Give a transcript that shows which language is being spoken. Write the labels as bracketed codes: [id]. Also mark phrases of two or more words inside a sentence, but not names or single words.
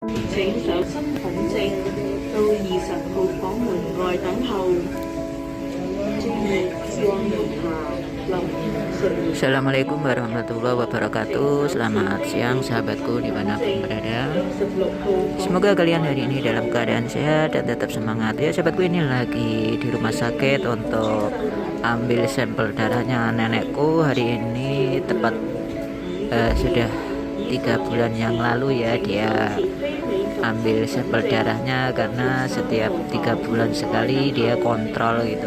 [yue] 請搜身份證到20號房門外等候。注意，光明下林順。 [ar] السلام عليكم ورحمة الله وبركاته. [id] Selamat siang sahabatku dimanapun berada. Semoga kalian hari ini dalam keadaan sehat dan tetap semangat ya sahabatku. Ini lagi di rumah sakit untuk ambil sampel darahnya nenekku. Hari ini tepat sudah 3 bulan yang lalu ya dia ambil sampel darahnya, karena setiap 3 bulan sekali dia kontrol gitu.